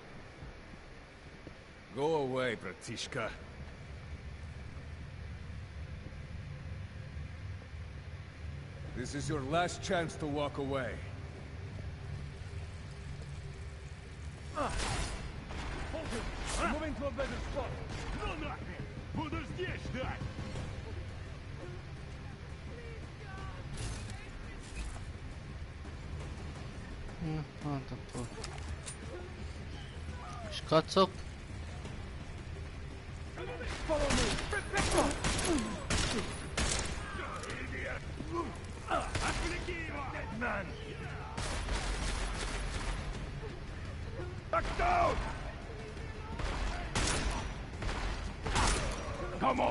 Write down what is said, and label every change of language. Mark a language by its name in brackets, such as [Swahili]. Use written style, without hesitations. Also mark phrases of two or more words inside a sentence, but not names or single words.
[English] Go away, Bratishka. This is your last chance to walk away. Hold him! I'm moving to a better spot. [Russian] No нахрен! Буду здесь ждать! [Hungarian] Hát akkor... És kacok? [English] Back down! Come on!